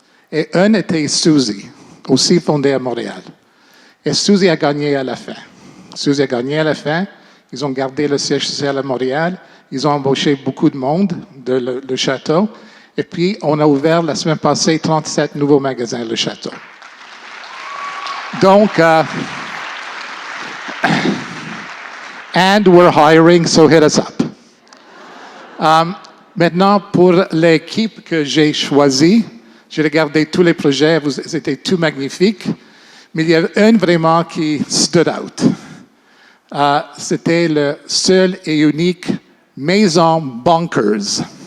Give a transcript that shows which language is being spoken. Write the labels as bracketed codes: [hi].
[fr] Et un était Suzy, aussi fondée à Montréal. Et Suzy a gagné à la fin. Suzy a gagné à la fin. Ils ont gardé le siège social à Montréal. Ils ont embauché beaucoup de monde de le château. Et puis, on a ouvert la semaine passée 37 nouveaux magasins, le château. [en] Donc, and we're hiring, so hit us up. [fr] Maintenant, pour l'équipe que j'ai choisie, j'ai regardé tous les projets, vous étaient tous magnifiques, mais il y avait un vraiment qui [en] stood out. [fr] C'était le seul et unique Maison Bonkers.